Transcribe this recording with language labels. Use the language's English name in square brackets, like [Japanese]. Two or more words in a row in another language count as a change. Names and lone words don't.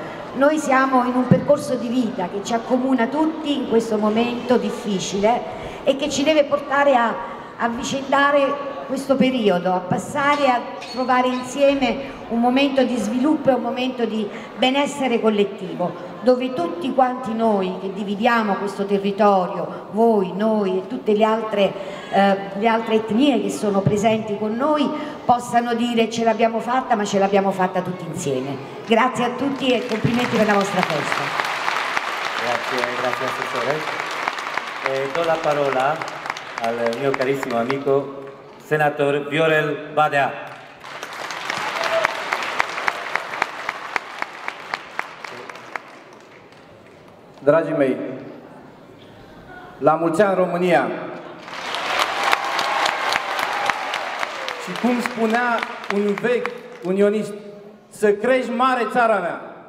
[Italian] Noi siamo in un percorso di vita che ci accomuna tutti in questo momento difficile e che ci deve portare a avvicendare questo periodo, a passare a trovare insieme un momento di sviluppo e un momento di benessere collettivo, dove tutti quanti noi che dividiamo questo territorio, voi, noi e tutte le altre etnie che sono presenti con noi, possano dire ce l'abbiamo fatta, ma ce l'abbiamo fatta tutti insieme. Grazie a tutti e complimenti per la vostra festa. Grazie Assessore. Do la parola al mio carissimo amico Senatore Viorel Badea. [Romanian] Dragii mei, la mulți ani România! Și cum spunea un vechi unionist, să crești mare țara mea.